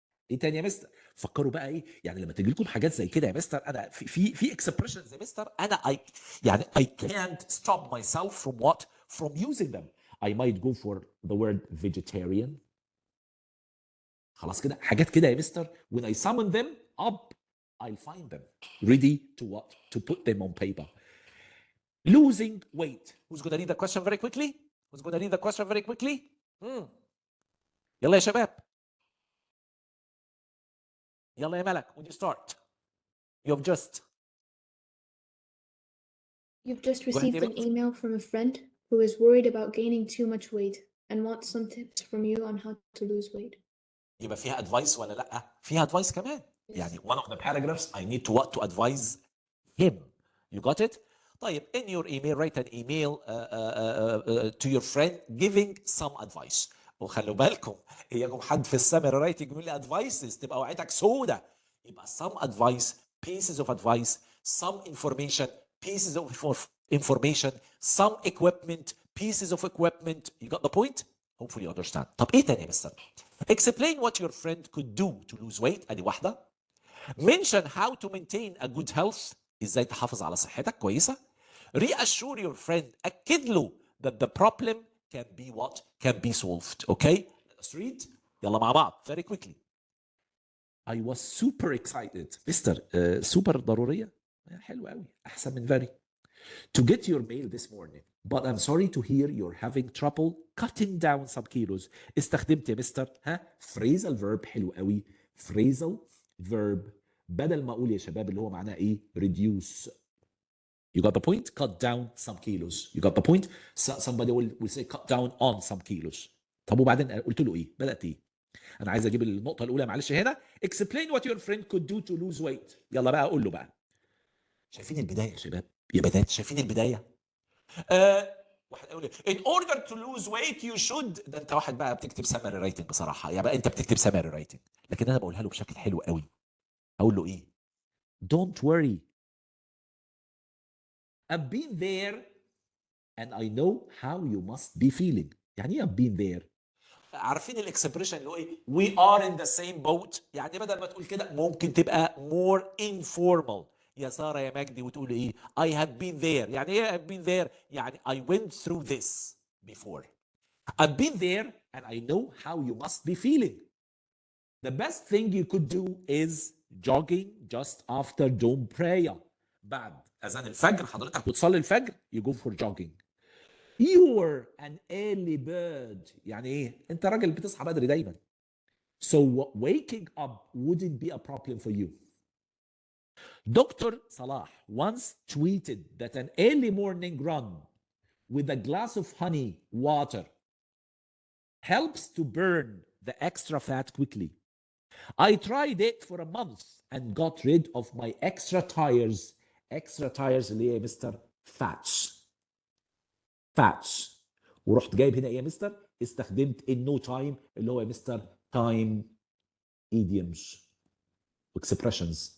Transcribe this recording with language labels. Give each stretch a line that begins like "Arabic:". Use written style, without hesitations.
Arabic: ايه تاني يا مستر؟ فكروا بقى ايه يعني لما تجي لكم حاجات زي كده يا مستر انا في اكسبريشنز يا مستر انا يعني
English: I can't stop myself from what from using them. I might go for the word vegetarian.
Arabic: خلاص كده حاجات كده يا مستر
English: when I summon them up I'll find them ready to what to put them on paper. Losing weight. Who's going to read the question very quickly? Who's going to read the question very quickly?
Arabic: يلا يا شباب. يلا يا ملك.
English: When you start. You've just received an email from a friend who is worried about gaining too much weight and wants some tips from you on how to lose weight.
Arabic: يبقى فيها advice ولا لا؟ فيها advice كمان.
English: يعني one of the paragraphs I need to what to advise him. You got it? طيب in your email write an email to your friend giving some advice.
Arabic: وخلوا بالكم يجوا حد في السمر رايتنج يقول لي advices تبقى وعيتك سودة.
English: يبقى some advice pieces of advice some information pieces of information some equipment pieces of equipment. You got the point? Hopefully you understand.
Arabic: طب ايه تاني يا مستر؟
English: Explain what your friend could do to lose weight.
Arabic: ادي واحدة.
English: Mention how to maintain a good health.
Arabic: ازاي تحافظ على صحتك كويسة.
English: Reassure your friend.
Arabic: أكد له
English: that the problem can be what? Can be solved. Okay? Let's read.
Arabic: يلا مع بعض.
English: Very quickly. I was super excited.
Arabic: مستر super ضرورية. حلوة قوي. أحسن من very.
English: To get your mail this morning. But I'm sorry to hear you're having trouble cutting down some kilos.
Arabic: استخدمت يا مستر phrasal verb حلو قوي. phrasal verb بدل ما اقول يا شباب اللي هو معناه ايه reduce
English: You got the point? Cut down some kilos. You got the point? Somebody will say cut down on some kilos.
Arabic: طب وبعدين قلت له ايه؟ بدأت ايه؟ انا عايز اجيب النقطة الأولى معلش هنا.
English: Explain what your friend could do to lose weight.
Arabic: يلا بقى قول له بقى. شايفين البداية يا شباب؟ يا بنات شايفين البداية؟ واحد يقول
English: in order to lose weight you should.
Arabic: ده انت واحد بقى بتكتب سمري رايتنج بصراحة. يا بقى انت بتكتب سمري رايتنج. لكن انا بقولها له بشكل حلو قوي. اقول له ايه؟
English: Don't worry. I've been there and I know how you must be feeling.
Arabic: يعني ايه I've been there؟ عارفين الاكسبريشن اللي هو ايه؟
English: We are in the same boat.
Arabic: يعني بدل ما تقول كده ممكن تبقى more informal. يا سارة يا مجدي وتقول ايه؟
English: I have been there.
Arabic: يعني ايه
English: I've been there؟ يعني I went through this before. I've been there and I know how you must be feeling. The best thing you could do is jogging just after dawn prayer.
Arabic: بعد أذان الفجر حضرتك بتصلي الفجر
English: you go for jogging. You're an early bird.
Arabic: يعني ايه؟ انت راجل بتصحى بدري دايما.
English: So waking up wouldn't be a problem for you. Dr. Salah once tweeted that an early morning run with a glass of honey water helps to burn the extra fat quickly. I tried it for a month and got rid of my extra tires. Extra tires
Arabic: اللي هي مستر
English: fats. Fats.
Arabic: ورحت جايب هنا ايه يا مستر؟ استخدمت in no time اللي هو يا مستر time idioms expressions.